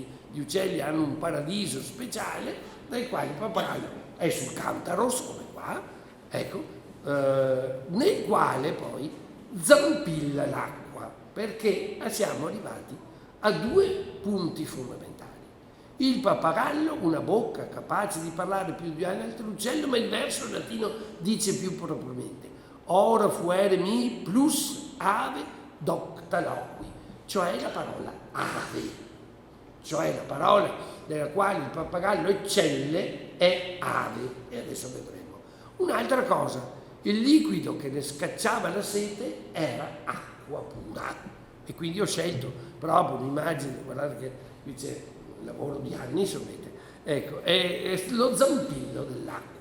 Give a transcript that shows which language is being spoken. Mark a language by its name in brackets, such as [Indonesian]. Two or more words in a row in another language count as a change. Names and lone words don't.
[Italian] Gli uccelli hanno un paradiso speciale nel quale il pappagallo è sul Cantaros, come qua, ecco, nel quale poi zampilla l'acqua, perché siamo arrivati a due punti fondamentali. Il pappagallo, una bocca capace di parlare più di ogni altro uccello, ma il verso latino dice più propriamente: [Latin] ora fuere mi plus ave docta loqui, [Italian] cioè la parola ave, cioè la parola nella quale il pappagallo eccelle è ave, e adesso vedremo. Un'altra cosa, il liquido che ne scacciava la sete era acqua pura, e quindi ho scelto proprio un'immagine, guardate che qui c'è un lavoro di anni, sapete, ecco, è lo zampillo dell'acqua.